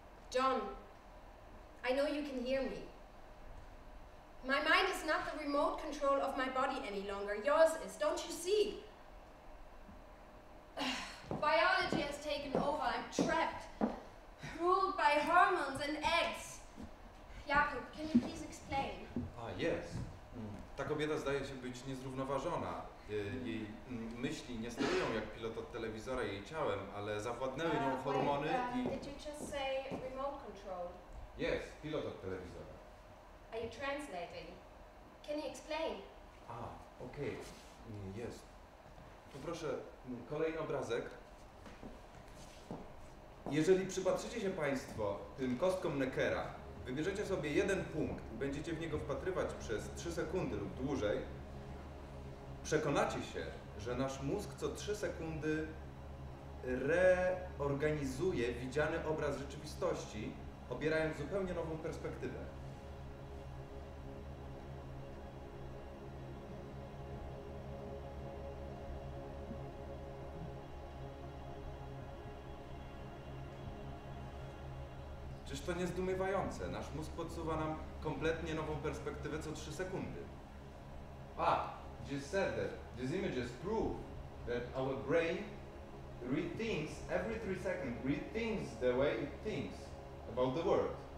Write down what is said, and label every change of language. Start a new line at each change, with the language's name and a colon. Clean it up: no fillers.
English: John, I know you can hear me. My mind is not the remote control of my body any longer. Yours is, don't you see? Biology has taken over. I'm trapped, ruled by hormones and eggs. Jakub, can you please explain? Yes.
Polish: Ta kobieta zdaje się być niezrównoważona. Jej myśli nie sterują jak pilot od telewizora jej ciałem, ale zawładnęły nią hormony i...
English: Did you just say remote control? Yes,
Polish: pilot od telewizora.
English: Are you translating? Can you explain?
Polish: Okej. Jest. Poproszę kolejny obrazek. Jeżeli przypatrzycie się Państwo tym kostkom Neckera, wybierzecie sobie jeden punkt i będziecie w niego wpatrywać przez 3 sekundy lub dłużej, przekonacie się, że nasz mózg co 3 sekundy reorganizuje widziany obraz rzeczywistości, obierając zupełnie nową perspektywę. Czyż to nie zdumiewające? Nasz mózg podsuwa nam kompletnie nową perspektywę co 3 sekundy.
English: Just said that these images prove that our brain rethinks every 3 seconds, rethinks the way it thinks about the world.